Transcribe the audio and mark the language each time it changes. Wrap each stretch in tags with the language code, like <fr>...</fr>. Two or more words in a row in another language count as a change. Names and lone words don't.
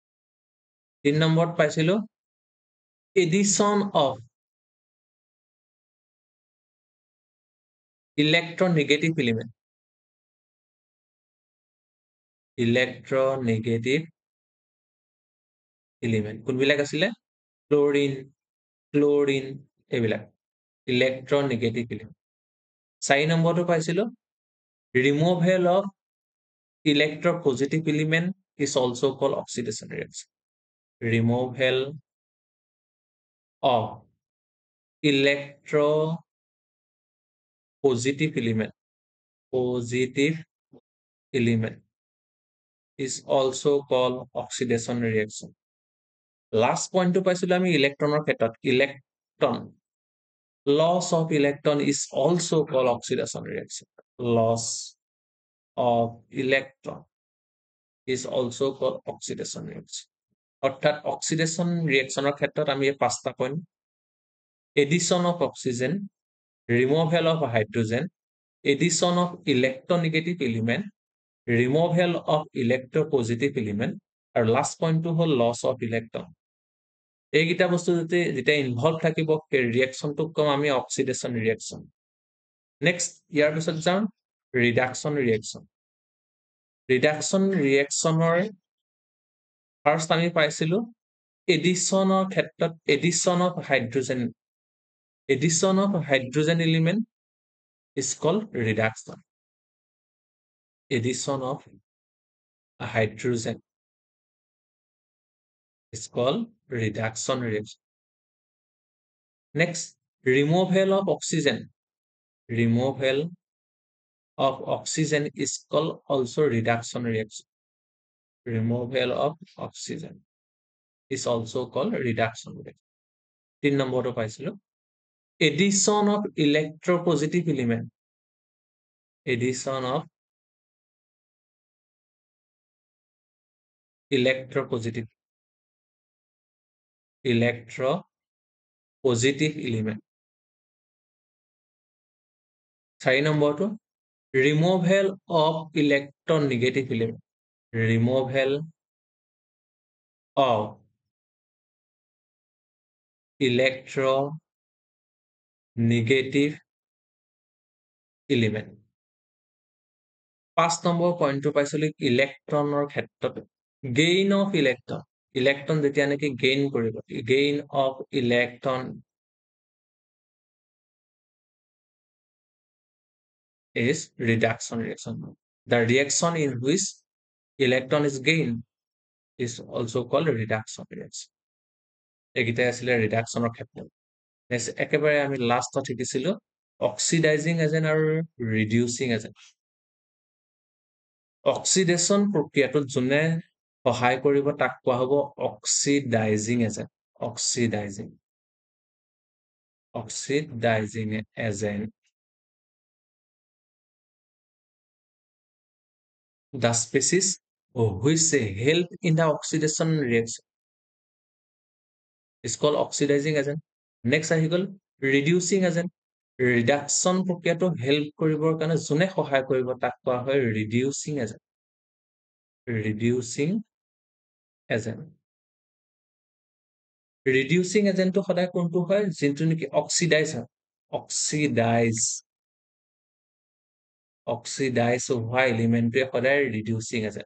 <as>তিন নম্বৰত পাইছিলো</as> <en>addition of electronegative element, electronegative element</en> <as>কোনবিলাক আছিলে? ক্লৰিন, ক্লৰিন এইবিলাক</as> <en>electronegative element. 4</en> <as>নম্বৰটো পাইছিলো</as> <en>removal of electropositive element is also called oxidation reaction. Removal of electropositive element, positive element is also called oxidation reaction. Last point to</en> <as>পাইছিলো আমি ইলেক্ট্ৰনৰ ক্ষেত্ৰত ইলেক্ট্ৰন,</as> <en>loss of electron is also called oxidation reaction. Loss of electron is also called oxidation reaction.</en> <as>অৰ্থাৎ অক্সিডেশ্যন ৰিয়েকশ্যনৰ ক্ষেত্ৰত আমি এই 5টা পইণ্ট</as> <en>addition of oxygen, removal of hydrogen, addition of electronegative element, removal of electropositive element</en> <as>আৰু লাষ্ট পইণ্টটো হ'ল</as> <en>loss of electron.</en> <as>এইকেইটা বস্তু যেতিয়া ইনভলভ থাকিব সেই ৰিয়েকশ্যনটোক কম আমি</as> <en>oxidation reaction.</en> <as>নেক্সট ইয়াৰ পিছত যাওঁ</as> <en>reduction reaction.</en> <as>ৰিডাকশ্যন ৰিয়েকশ্যনৰ ফাৰ্ষ্ট আমি পাইছিলো এডিশ্যনৰ ক্ষেত্ৰত</as> <en>addition of hydrogen, addition of hydrogen element is called reduction. Addition of a hydrogen is called reduction reaction. Next, removal of oxygen. Removal of oxygen is called also reduction reaction. Removal of oxygen is also called reduction reaction. 3</en> <as>নম্বৰটো পাইছিলো</as> <en>addition of electropositive element. Addition of electropositive element. 4 নম্বৰটো removal of electronegative element. Removal of electronegative element.</en> <as>5 নম্বৰ পইণ্টটো পাইছিলো ইলেক্ট্ৰনৰ ক্ষেত্ৰত</as> <en>gain of electron,</en> <as>ইলেক্ট্ৰন যেতিয়া নেকি গেইন কৰিব,</as> <en>gain of electron is reduction reaction. The reaction in which electron is gained is also called reduction reaction.</en> <as>এইকেইটাই আছিলে ৰিডাকশ্যনৰ ক্ষেত্ৰত। নেক্সট একেবাৰে আমি লাষ্টত শিকিছিলো</as> <en>oxidizing agent</en> <as>আৰু</as> <en>reducing agent.</en> <as>অক্সিডেশ্যন প্ৰক্ৰিয়াটোত যোনে সহায় কৰিব তাক কোৱা হ'ব</as> <en>oxidizing agent. oxidizing agent. The species which help in the oxidation reaction is called oxidizing agent. Next</en> <as>আহি গ'ল</as> <en>reducing agent.</en> <as>ৰিডাকশ্যন প্ৰক্ৰিয়াটো হেল্প কৰিবৰ কাৰণে যোনে সহায় কৰিব তাক কোৱা হয়</as> <en>reducing agent. reducing agent.</en> <as>ৰিডিউচিং এজেন্টটো সদায় কোনটো হয় যোনটো নেকি অক্সিডাইজ হয়। অক্সিডাইজ হোৱা এলিমেণ্টটোৱে সদায়</as> <en>reducing agent.</en>